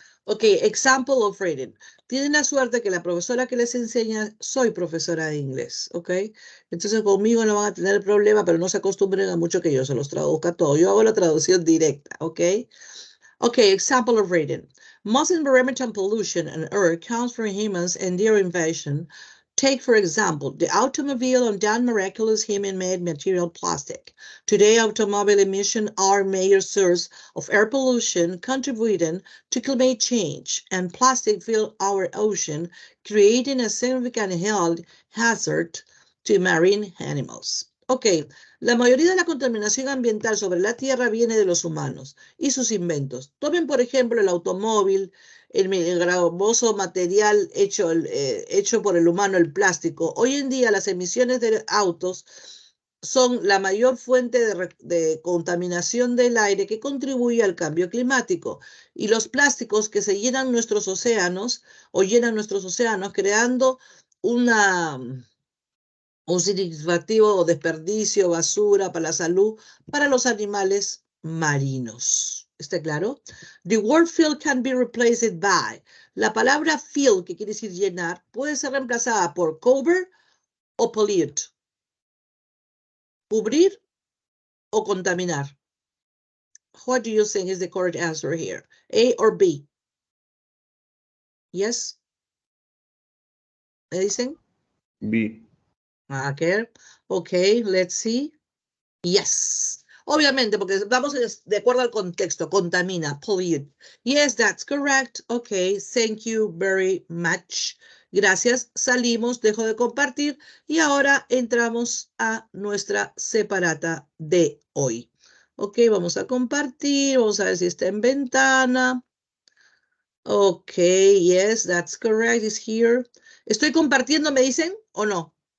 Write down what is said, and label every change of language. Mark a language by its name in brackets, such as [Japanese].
[English] Ok, example of reading. [Spanish] Tienen la suerte que la profesora que les enseña, soy profesora de inglés, ¿ok? Entonces conmigo no van a tener problema, pero no se acostumbren a mucho que yo se los traduzca todo. Yo hago la traducción directa, ¿ok? [English] Ok, example of reading. Most environmental pollution on Earth comes from humans and their invasion. Take, for example, the automobile and that miraculous human-made material plastic. Today, automobile emissions are a major source of air pollution, contributing to climate change, and plastic fill our ocean, creating a significant health hazard to marine animals. [Spanish] Ok, la mayoría de la contaminación ambiental sobre la Tierra viene de los humanos y sus inventos. Tomen, por ejemplo, el automóvil, el gravoso material hecho por el humano, el plástico. Hoy en día las emisiones de autos son la mayor fuente de contaminación del aire que contribuye al cambio climático. Y los plásticos que se llenan nuestros océanos o llenan nuestros océanos creando una un significativo o desperdicio, basura para la salud, para los animales marinos. ¿Está claro? [English] The word fill can be replaced by. [Spanish] La palabra fill, que quiere decir llenar, puede ser reemplazada por cover o pollute. Cubrir o contaminar. [English] What do you think is the correct answer here? A or B? Yes? [Spanish] ¿Me dicen? [English] B. Okay, let's see. Yes. [Spanish] Obviamente, porque vamos de acuerdo al contexto. [English] Contamina, pollute. Yes, that's correct. Okay, thank you very much. [Spanish] Gracias. Salimos, dejo de compartir y ahora entramos a nuestra separata de hoy. Ok, vamos a compartir. Vamos a ver si está en ventana. [English] Ok, yes, that's correct. It's here. [Spanish] ¿Estoy compartiendo, me dicen, o no?